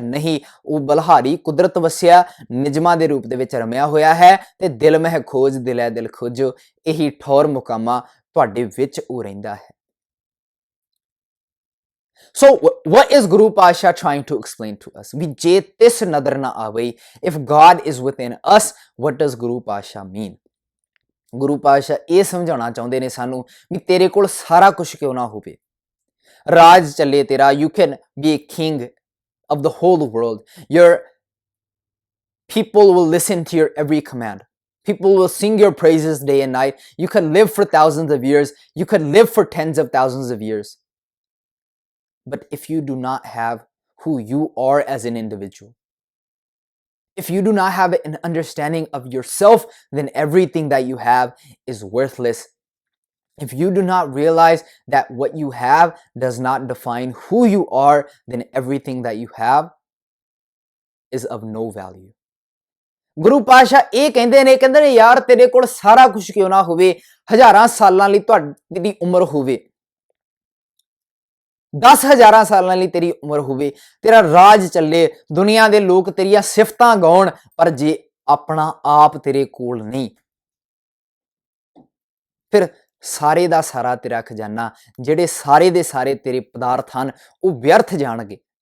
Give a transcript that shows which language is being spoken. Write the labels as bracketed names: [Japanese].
[Punjabi] ਨਹੀਂ, ਉਹ ਬਲਹਾਰੀ ਕੁਦਰਤ ਵਸਿਆ ਨਿਯਮਾਂ ਦੇ ਰੂਪ ਦੇ ਵਿੱਚ ਰਮਿਆ ਹੋਇਆ ਹੈ, ਤੇ ਦਿਲ ਮਹਿ ਖੋਜ ਦਿਲੈ ਦਿਲ ਖੋਜੋ, ਇਹੀ ਠੌਰ ਮੁਕਾਮਾ ਤੁਹਾਡੇ ਵਿੱਚ ਉਹ ਰਹਿੰਦਾ ਹੈ। [English] So what is Guru Pasha trying to explain to us? [Punjabi] ਵੀ ਜੇ ਤਿਸ ਨਦਰ ਨਾ ਆਵੇ, [English] if God is within us, what does Guru Pasha mean? [Punjabi] ਗੁਰੂ ਪਾਤਸ਼ਾਹ ਇਹ ਸਮਝਾਉਣਾ ਚਾਹੁੰਦੇ ਨੇ ਸਾਨੂੰ ਵੀ ਤੇਰੇ ਕੋਲ ਸਾਰਾ ਕੁਝ ਕਿਉਂ ਨਾ ਹੋਵੇ, ਰਾਜ ਚੱਲੇ ਤੇਰਾ, [English] you can be a king of the whole world, your people will listen to your every command, people will sing your praises day and night, you can live for thousands of years, you can live for tens of thousands of years, but if you do not have who you are as an individual, if you do not have an understanding of yourself, then everything that you have is worthless. If you do not realize that what you have does not define who you are, then everything that you have is of no value. [Punjabi] ਗੁਰੂ ਪਾਤਸ਼ਾਹ ਇਹ ਕਹਿੰਦੇ ਨੇ ਯਾਰ ਤੇਰੇ ਕੋਲ ਸਾਰਾ ਕੁਝ ਕਿਉਂ ਨਾ ਹੋਵੇ, ਹਜ਼ਾਰਾਂ ਸਾਲਾਂ ਲਈ ਤੁਹਾਡੀ ਉਮਰ ਹੋਵੇ, 10,000 ਸਾਲਾਂ ਲਈ ਤੇਰੀ ਉਮਰ ਹੋਵੇ, ਤੇਰਾ ਰਾਜ ਚੱਲੇ, ਦੁਨੀਆ ਦੇ ਲੋਕ ਤੇਰੀਆਂ ਸਿਫਤਾਂ ਗਾਉਣ, ਪਰ ਜੇ ਆਪਣਾ ਆਪ ਤੇਰੇ ਕੋਲ ਨਹੀਂ, ਫਿਰ ਸਾਰੇ ਦਾ ਸਾਰਾ ਤੇਰਾ ਖਜ਼ਾਨਾ, ਜਿਹੜੇ ਸਾਰੇ ਦੇ ਸਾਰੇ ਤੇਰੇ ਪਦਾਰਥ ਹਨ, ਉਹ ਵਿਅਰਥ ਜਾਣਗੇ।